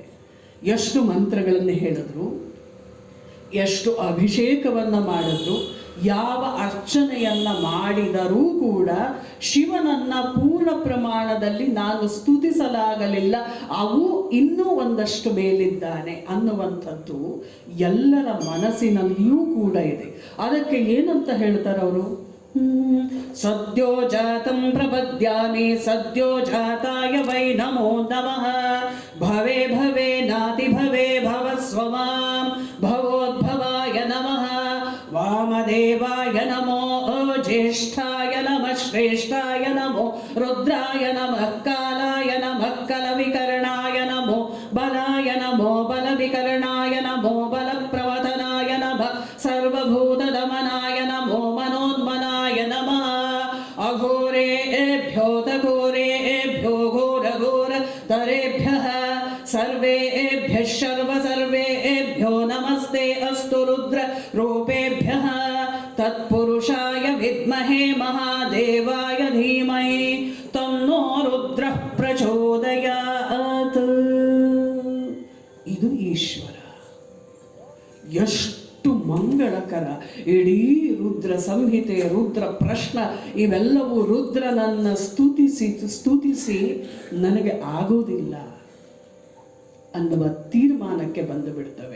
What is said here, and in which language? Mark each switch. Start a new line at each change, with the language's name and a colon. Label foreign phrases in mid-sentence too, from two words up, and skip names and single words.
Kannada: ಎಷ್ಟು ಮಂತ್ರಗಳನ್ನು ಹೇಳಿದ್ರು, ಎಷ್ಟು ಅಭಿಷೇಕವನ್ನ ಮಾಡಿದ್ರು, ಯಾವ ಅರ್ಚನೆಯನ್ನ ಮಾಡಿದರೂ ಕೂಡ ಶಿವನನ್ನ ಪೂರ್ಣ ಪ್ರಮಾಣದಲ್ಲಿ ನಾನು ಸ್ತುತಿಸಲಾಗಲಿಲ್ಲ, ಅವು ಇನ್ನೂ ಒಂದಷ್ಟು ಮೇಲಿದ್ದಾನೆ ಅನ್ನುವಂಥದ್ದು ಎಲ್ಲರ ಮನಸ್ಸಿನಲ್ಲಿಯೂ ಕೂಡ ಇದೆ. ಅದಕ್ಕೆ ಏನಂತ ಹೇಳ್ತಾರೆ ಅವರು?
Sanskrit: ಸದ್ಯೋ ಜಾತಂ ಪ್ರಪದ್ಯಾಮಿ ಸದ್ಯೋ ಜಾತಾಯ ವೈ ನಮೋ ನಮಃ ಭವೇ ಭವೇ ನಾತಿ ಭವೇ ಭವಸ್ವ ಮಾಂ ಭವೋದ್ಭವಾಯ ನಮಃ ವಾಮದೇವಾಯ ನಮೋ ಜ್ಯೇಷ್ಠಾಯ ನಮಃ ಶ್ರೇಷ್ಠಾಯ ನಮೋ ರುದ್ರಾಯ ನಮಃ ಕಾಲಾಯ ನಮಃ ಕಲವಿಕರ್ಣಾಯ ನಮೋ ಬಲಾಯ ನಮೋ ಬಲವಿಕರ್ಣಾಯ ನಮೋ ಬಲಪ್ರವದನಾಯ ನಮಃ ಸರ್ವಭೂತದಮನಾಯ ನಮೋ ಮನೋನ್ಮನಾಯ ನಮಃ ಅಘೋರೇಭ್ಯೋ ತಘೋರೇಭ್ಯೋ ಘೋರಘೋರ ತರೇಭ್ಯಃ ಸರ್ವೇಭ್ಯಃ ಸರ್ವೇಭ್ಯೋ ನಮಸ್ತೆ ಅಸ್ತು ರುದ್ರ ರೂಪೇಭ್ಯಃ ತತ್ಪುರುಷಾಯ ವಿದ್ಮಹೇ ಮಹಾದೇವಾಯ ಧೀಮಹಿ ತನ್ನೋ ರುದ್ರಃ ಪ್ರಚೋದಯಾತ್.
Kannada: ಇದು ಈಶ್ವರ. ಎಷ್ಟು ಮಂಗಳಕರ! ಇಡೀ ರುದ್ರ ಸಂಹಿತೆ, ರುದ್ರ ಪ್ರಶ್ನ ಇವೆಲ್ಲವೂ ರುದ್ರನನ್ನ ಸ್ತುತಿಸಿ ನನಗೆ ಆಗೋದಿಲ್ಲ ಅನ್ನುವ ತೀರ್ಮಾನಕ್ಕೆ ಬಂದು ಬಿಡ್ತವೆ.